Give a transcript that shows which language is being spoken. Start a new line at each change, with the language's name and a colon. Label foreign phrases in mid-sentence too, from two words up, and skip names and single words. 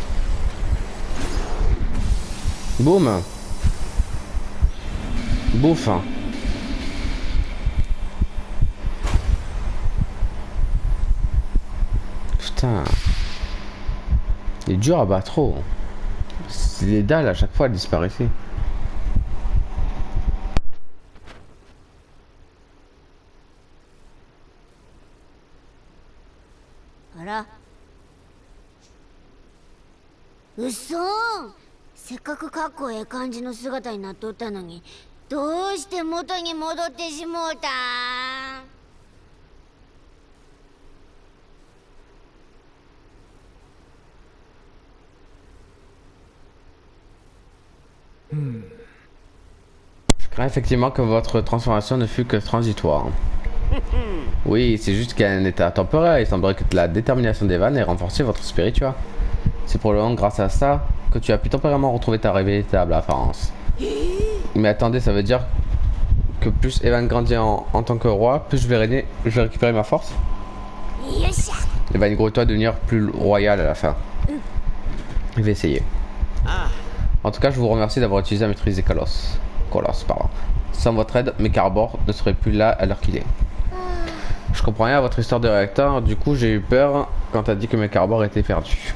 French: Boum. Bouffe. Putain. Il est dur à battre trop. Les dalles à chaque fois elles disparaissaient.
Japanese: あら、うそー。せっかくかっこええ感じの姿になっとったのに、どうして元に戻ってしもうたん。
French: Je crains effectivement que votre transformation ne fût que transitoire. Oui, c'est juste qu'un état temporaire. Il semblerait que la détermination d'Evan ait renforcé votre spirit, tu vois. C'est probablement grâce à ça que tu as pu temporairement retrouver ta véritable apparence. Mais attendez, ça veut dire que plus Evan grandit en tant que roi, plus je vais récupérer ma force.
Japanese: よっしゃ。
French: Evan gros toi devenir plus royal à la fin. Je vais essayer. あ En tout cas, je vous remercie d'avoir utilisé la maîtrise des Colos. Pardon. Sans votre aide, mes Carbor ne seraient plus là à l'heure qu'il est. Je comprends rien à votre histoire de réacteur, du coup j'ai eu peur quand t'as dit que mes Carbor étaient perdus.